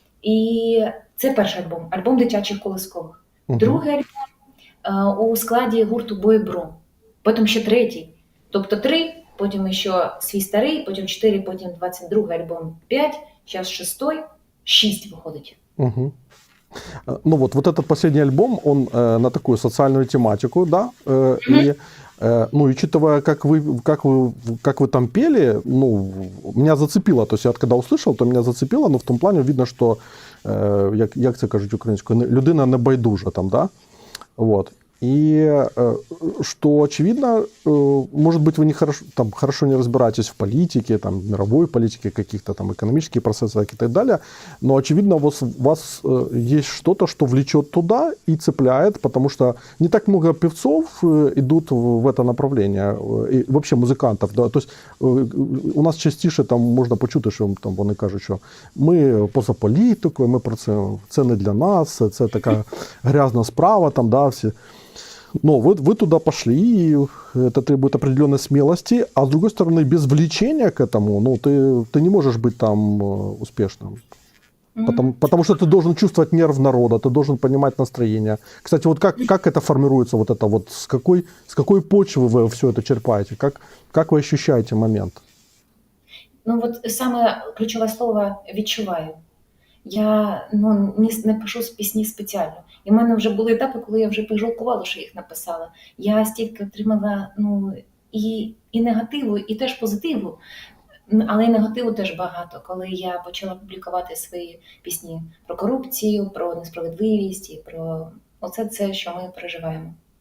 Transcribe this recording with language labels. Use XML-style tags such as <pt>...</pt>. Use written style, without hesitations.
<uk>І це перший альбом дитячих колискових. Угу. Другий альбом у складі гурту Бойбро. Потім ще третій. Тобто 3, потім ще свій старий, потім 4, потім 22-й альбом 5, зараз 6-й, 6 виходить. Угу.</uk> <ru>Ну вот этот последний альбом, он на такую социальную тематику, да, и ну, и учитывая, как вы там пели, ну, меня зацепило, то есть я когда услышал, то меня зацепило, но в том плане видно,</ru> <uk>що, як це кажуть українською, людина не байдужа там,</uk> <ru>да, вот. И что очевидно, может быть, вы хорошо не разбираетесь в политике, там, мировой политике, каких-то там экономических процессах и так далее, но очевидно, у вас есть что-то, что влечет туда и цепляет, потому что не так много певцов идут в это направление, и вообще музыкантов. Да? То есть</ru> <uk>у нас частіше там можна почути, що там вони кажуть, що ми поза політикою, ми про це не для нас, це така грязна справа, там, да, всі.</uk> <ru>Но вы туда пошли, и это требует определенной смелости, а с другой стороны, без влечения к этому, ну, ты не можешь быть там успешным. Потому что ты должен чувствовать нерв народа, ты должен понимать настроение. Кстати, вот как это формируется, вот это вот, с какой почвы вы все это черпаете, как вы ощущаете момент?</ru> <uk>Ну, от саме ключове слово «відчуваю». Я не пишу пісні спеціально. І в мене вже були етапи, коли я вже пожалкувала, що їх написала. Я стільки отримала і негативу, і теж позитиву, але і негативу теж багато, коли я почала публікувати свої пісні про корупцію, про несправедливість і про оце це, що ми переживаємо.</uk>